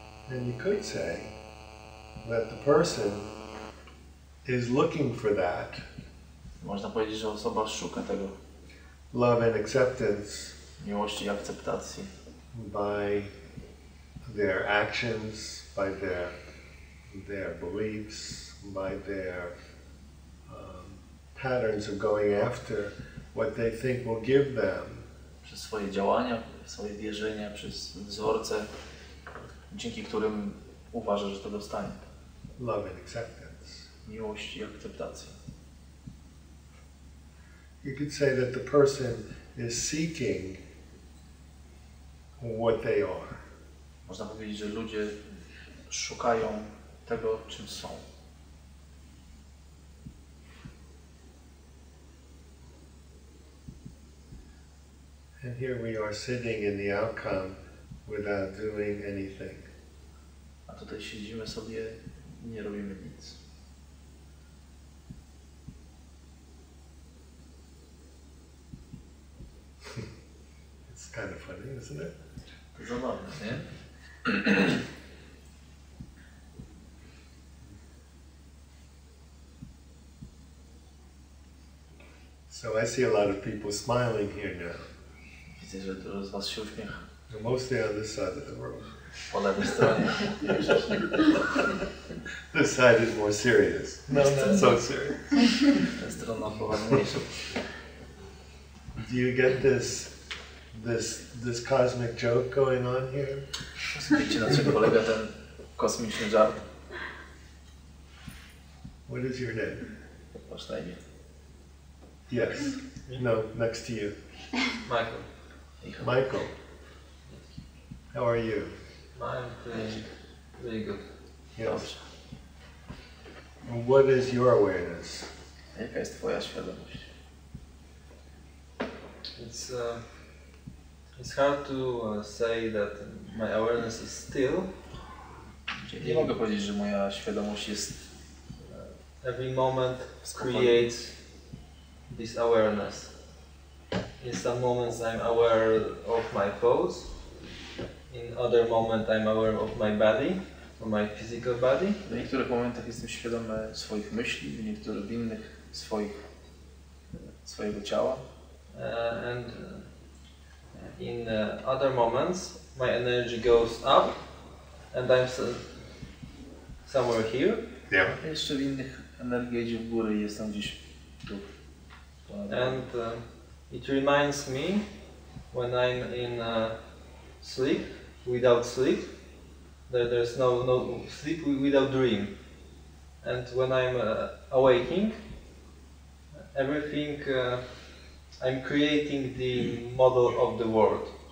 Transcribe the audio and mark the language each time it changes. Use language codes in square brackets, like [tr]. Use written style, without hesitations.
[en] And you could say that the person is looking for that [pl] Można powiedzieć, że osoba szuka tego [en] love and acceptance [pl] miłości i akceptacji [en] by their actions, by their beliefs, by their patterns of going after what they think will give them [pl] przez swoje działania, swoje wierzenia, przez wzorce, dzięki którym uważa, że to dostanie. [en] love and acceptance. [pl] Miłość i akceptację. [en] You could say that the person is seeking what they are. [pl] Można powiedzieć, że ludzie szukają tego, czym są. [en] And here we are sitting in the outcome without doing anything. [pl] A tutaj siedzimy sobie i nie robimy nic. [en] It's kind of funny, isn't it? [pl] To zabawne, nie? [en] So I see a lot of people smiling here now. [pl] Widzę, że dużo z was się uśmiecha. [en] Mostly on this side of the room. [pl] Po lewej stronie. [en] This side is more serious. No, not so serious. [pl] Ta strona poważniejsza. [en] Do you get this cosmic joke going on here? [pl] Wiecie, na czym polega ten kosmiczny żart? [en] What is your name? [pl] Masz na imię. [en] Yes. No, next to you. Michael. Michael, how are you? I'm feeling really good. Yes. And what is your awareness? [pl] Jaka jest twoja świadomość? [en] It's hard to say that my awareness is still. [pl] Nie mogę powiedzieć, że moja świadomość jest. [en] Every moment creates this awareness. In some moments I'm aware of my thoughts. In other moment I'm aware of my body, of my physical body. [pl] W niektórych momentach jestem świadomy swoich myśli, w innych swojego ciała. [en] And in other moments my energy goes up and I'm somewhere here. Yeah. [pl] Jeszcze w innych energia idzie w górę i jestem gdzieś tu. [en] And it reminds me when I'm in sleep, without sleep, that there's no sleep without dream. And when I'm awaking, everything I'm creating the model of the world.